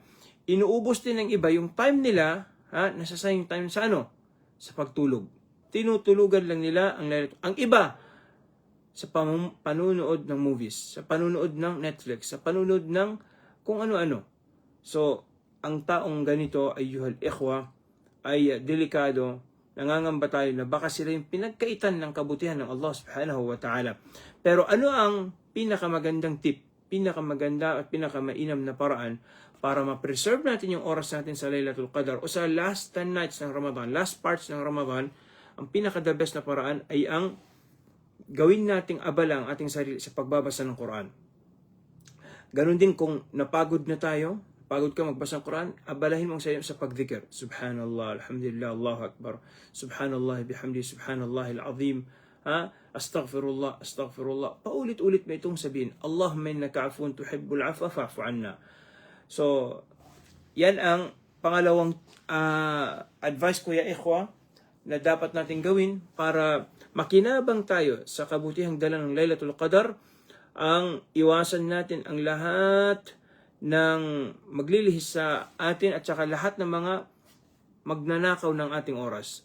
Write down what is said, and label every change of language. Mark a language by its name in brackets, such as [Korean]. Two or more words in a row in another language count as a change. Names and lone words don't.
[Filipino] Inuubos din ng iba yung time nila, nasasayang time sa sa pagtulog. Tinutulugan lang nila ang iba sa panunood ng movies, sa panunood ng Netflix, sa panunood ng kung ano-ano. So, ang taong ganito, [Arabic] أيها الإخوة, [Filipino] ay delikado, nangangamba tayo na baka sila yung pinagkaitan ng kabutihan ng [Arabic] الله سبحانه وتعالى. [Filipino] Pero ano ang pinakamagandang tip, pinakamaganda at pinakamainam na paraan para ma-preserve natin yung oras natin sa Laylatul Qadr o sa [English] last 10 nights [Filipino] ng Ramadan, [English] last parts [Filipino] ng Ramadan, ang pinaka- [English] the best [Filipino] na paraan ay ang gawin nating abala ang ating sarili sa pagbabasa ng Quran. Ganon din kung napagod na tayo, pagod ka magbasa ng Quran, abalahin mong sarili sa pagdhikr. [Arabic] سبحان الله الحمد لله الله أكبر سبحان الله وبحمده سبحان الله العظيم. أستغفر الله أستغفر الله. [Filipino] Paulit-ulit may itong sabihin, [Arabic] اللهم إنك عفو تحب العفو فاعف عنا. [Filipino] So, yan ang pangalawang advice ko [Arabic] يا إخوة [Filipino] na dapat natin gawin para makinabang tayo sa kabutihang dala ng Laylatul Qadr. Ang iwasan natin ang lahat ng maglilihis sa atin at saka lahat ng mga magnanakaw ng ating oras.